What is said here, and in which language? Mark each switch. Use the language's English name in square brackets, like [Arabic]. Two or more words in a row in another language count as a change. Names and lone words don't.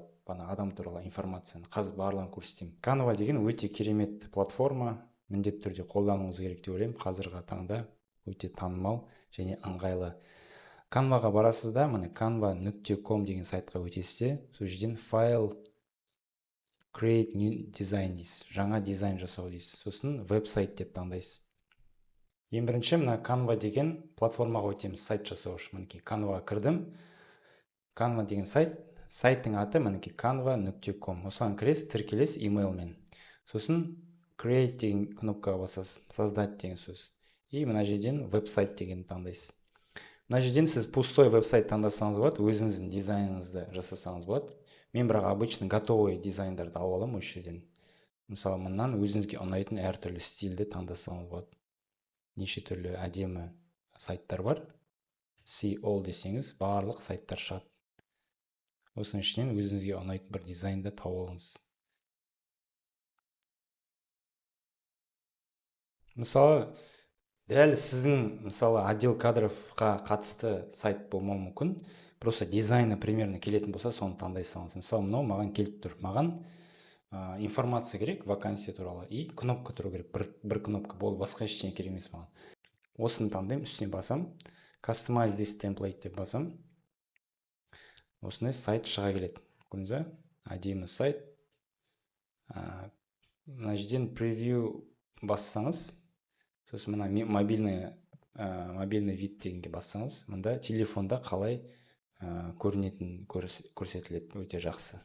[Kazakh] Бана адам туралы информацияны. Қазір барлығын көрсетемін. Canva деген өте керемет платформа. Міндетті түрде қолдануыңыз керек деп ойлаймын. Қазіргі таңда өте танымал және ыңғайлы. Canva-ға барасыз да, міне canva.com деген сайтқа өтесіз де, сол жерден файл [English] create new design [Kazakh] дейсіз. Жаңа дизайн жасау дейсіз. Сосын веб-сайт деп таңдайсыз. Ең бірінші мына Canva деген платформаға өтеміз сайт жасау үшін. Мінекей Canva-ға кірдім. Canva деген сайттың аты мінекей canva.com. Осыған кіресіз, тіркелесіз имейлмен. Сосын create деген кнопкаға басасыз, создать деген сөз. И мына жерден веб-сайт деген таңдайсыз. Мына жерден сіз пустой веб-сайт таңдасаңыз болады, өзіңіздің дизайныңызды жасасаңыз болады. Мен бірақ [Russian] обычно готовый [Kazakh] дизайндарды алып аламын осы жерден. Мысалы, мыннан өзіңізге ұнайтын әртүрлі стильді таңдасаңыз болады. Неше түрлі әдемі сайттар бар. [English] See all [Kazakh] десеңіз, барлық сайттар шығады. Осының ішінен өзіңізге ұнайтын бір дизайнды тауып алыңыз. Мысалы, дәл сіздің [Russian] отдел кадровқа [Kazakh] қатысты сайт болмауы мүмкін. [Russian] Просто дизайны примерно [Kazakh] келетін болса, соны таңдайсаңыз. Мысалы, мынау маған келіп тұр. Маған информация керек вакансия туралы и кнопка тұру керек. Бір кнопка болды, басқа ештеңе керек емес маған. Осыны таңдаймын, үстіне басам. [English] Customize this template [Kazakh] деп басам. Осындай сайт шыға келеді. Көрдіңіз бе? Әдемі сайт. Мына жерден превью бассаңыз, сосын мына [Russian] мобильный вид [Kazakh] дегенге бассаңыз, мында телефонда қалай көрінетін көрсетіледі, өте жақсы.